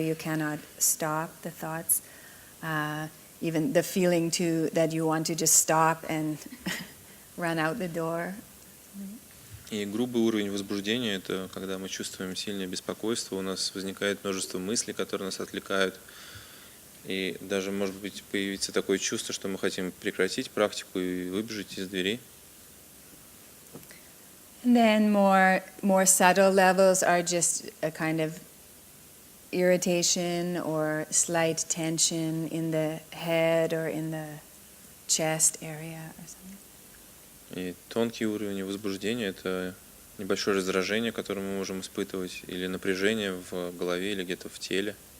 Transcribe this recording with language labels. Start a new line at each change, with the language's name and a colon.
English: You cannot stop the thoughts. Even the feeling that you want to just stop and run out the door.
Russian: И грубый уровень возбуждения – это когда мы чувствуем сильное беспокойство, у нас возникает множество мыслей, которые нас отвлекают. И даже, может быть, появится такое чувство, что мы хотим прекратить практику и выбежать из двери.
English: And then more subtle levels are just a kind of irritation or slight tension in the head or in the chest area or something.
Russian: И тонкий уровень возбуждения – это небольшое раздражение, которое мы можем испытывать, или напряжение в голове или где-то в теле.